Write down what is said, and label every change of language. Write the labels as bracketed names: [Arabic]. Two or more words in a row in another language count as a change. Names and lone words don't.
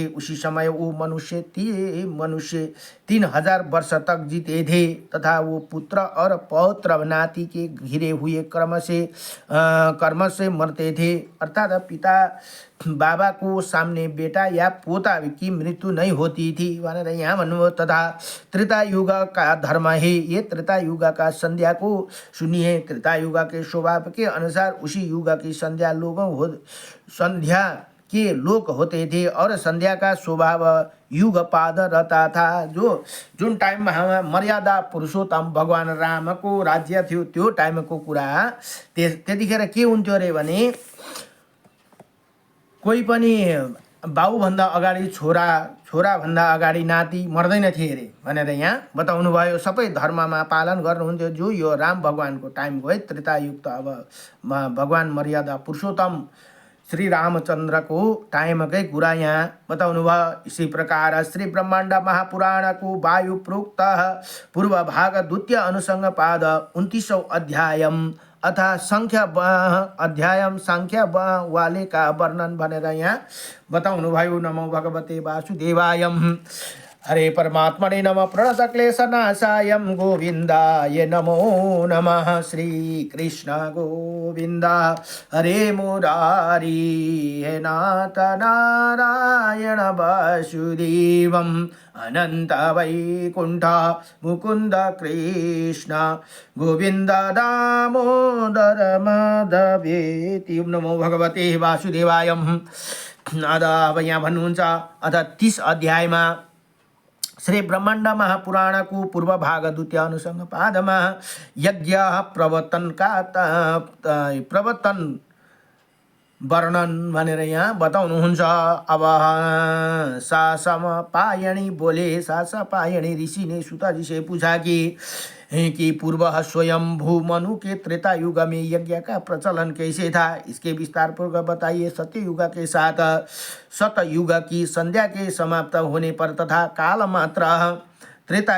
[Hindi] उसी समय वो मनुष्य 3,000 वर्ष तक जीते थे तथा वो पुत्र और पौत्र नाती के घिरे हुए कर्म से मरते थे। अर्थात पिता बाबा को सामने बेटा या पोता की मृत्यु नहीं होती थी [Nepali] भनेर यहाँ भन्नुभयो। [Hindi] तथा त्रेता युग का धर्म है। ये त्रेता युग का संध्या को सुनिए। त्रेता युग के स्वभाव के अनुसार उसी युग की संध्या के लोक होते थे और संध्या का स्वभाव युगपाद रहता था। [Nepali] जुन टाइममा मर्यादा पुरुषोत्तम भगवान रामको राज्य थियो त्यो टाइमको कुरा। त्यतिखेर के हुन्थ्यो अरे भने कोही पनि बाउभन्दा अगाडि छोराभन्दा अगाडि नाति मर्दैन थिए अरे भनेर यहाँ बताउनु भयो। सबै धर्ममा पालन गर्नुहुन्थ्यो। जो यो राम भगवानको टाइमको है त्रेतायुक्त। अब भगवान मर्यादा पुरुषोत्तम श्री रामचंद्र को टाइम के कुरा यहाँ बताउनु भयो। [Hindi] इसी प्रकार श्री ब्रह्मांड महापुराण को वायु प्रोक्त पूर्व भाग द्वितीय अनुसंग पाद 29वां अध्याय अथा सांख्य वाले का वर्णन [Nepali] भनेर यहाँ बताउनु भयो। [Sanskrit] नमो भगवते वासुदेवाय। हरे परमात्मने नमः। प्रणतक्लेशनाशाय गोविन्दाय नमो नमः। श्री कृष्ण गोविन्द हरे मुरारी हे नाथ नारायण वासुदेवम् अनंत वैकुंठ मुकुंद कृष्ण गोविंद दामोदर माधवेति। नमो भगवते वासुदेवाय। [Nepali] अब यहाँ भन्नुहुन्छ अथ 30 अध्यायमा श्री ब्रह्मांड महापुराण को पूर्व भाग द्वितीय अनुसंग पादमा यज्ञ प्रवर्तन वर्णन भनेर यहाँ बताउनुहुन्छ। [Hindi] अब सासपायणी बोले। सासपायणी ऋषि ने सूताजी से पूछा कि पूर्व स्वयंभू मनु के त्रेता युग में यज्ञ का प्रचलन कैसे था, इसके विस्तार पूर्वक बताइए। सत्ययुग के साथ सतयुग की संध्या के समाप्त होने पर तथा काल मात्र त्रेता